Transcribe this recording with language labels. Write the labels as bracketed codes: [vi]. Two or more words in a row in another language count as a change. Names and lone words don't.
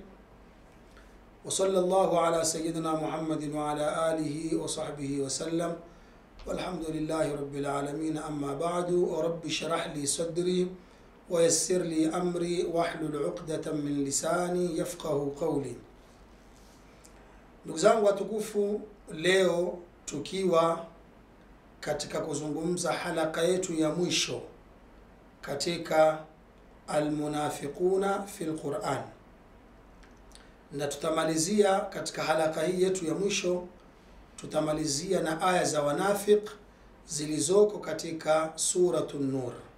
[ar] وصلى الله على سيدنا محمد وعلى آله وصحبه وسلم، والحمد لله رب العالمين. أما بعد، ورب اشرح لي صدري ويسر لي أمري واحلل عقدة من لساني يفقه قولي. [sw] Ndugu zangu watukufu, leo tukiwa katika kuzungumza halaka yetu ya mwisho katika [ar] المنافقون في القرآن, [sw] na tutamalizia katika halaka hii yetu ya mwisho, tutamalizia na aya za wanafiq zilizoko katika suratun Nur.